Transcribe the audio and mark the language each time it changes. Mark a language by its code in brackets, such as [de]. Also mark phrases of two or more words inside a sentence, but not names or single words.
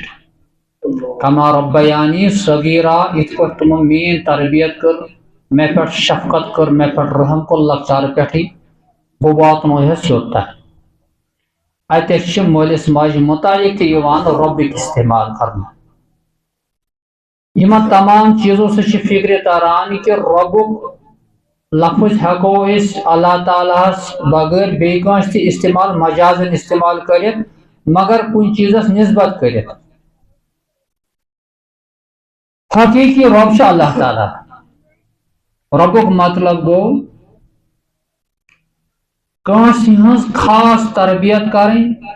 [ar] کما ربیانی صغیرا [ks] یِتھ پٲٹھۍ تِمو میٲنۍ تربیت کٔر مےٚ پٮ۪ٹھ شفقت کٔر مےٚ پٮ۪ٹھ رحم کوٚر لۄکچارٕ پٮ۪ٹھٕے بہٕ واتنوہس یوٚتتھ. اتٮ۪تھ چھِ مٲلِس ماجہِ متعلق تہِ یِوان ربٕکۍ استعمال کرنہٕ. یِمن تمام چیٖزو سۭتۍ چھِ فکرِ تران کہ ربُک لفظ ہیکو اس اللہ تعالیٰ بغیر بیٚیہِ کٲنٛسہِ تہِ استعمال مجازن استعمال کرِتھ مگر کُنہِ چیٖزس نسبت کرِتھ حقیقی رب چھُ اللہ تعالیٰ ربُک مطلب گوٚو کٲنٛسہِ ہٕنٛز خاص تربیت کرٕنۍ